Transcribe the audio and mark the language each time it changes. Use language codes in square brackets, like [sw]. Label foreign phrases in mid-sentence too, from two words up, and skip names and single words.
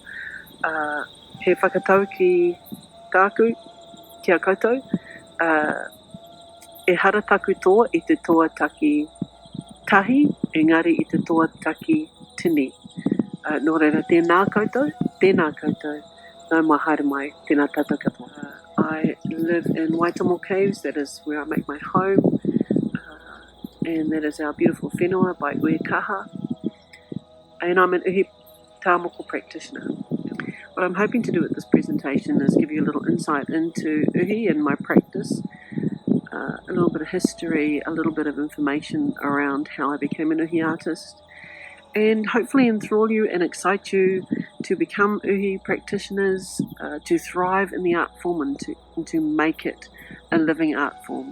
[mi] He whakatau ki tāku, ki a koutou. E hara taku toa i te toa taki tahi, engari i te toa taki tini. Nō reira, tēnā koutou, nau mai haere mai, tēnā tātou katoa. [en] I live in Waitomo Caves, that is where I make my home, and that is our beautiful whenua by Uekaha. And I'm an [mi] uhi tāmoko [en] practitioner. What I'm hoping to do with this presentation is give you a little insight into uhi and my practice, a little bit of history, a little bit of information around how I became an uhi artist, and hopefully enthrall you and excite you to become uhi practitioners, to thrive in the art form and to make it a living art form.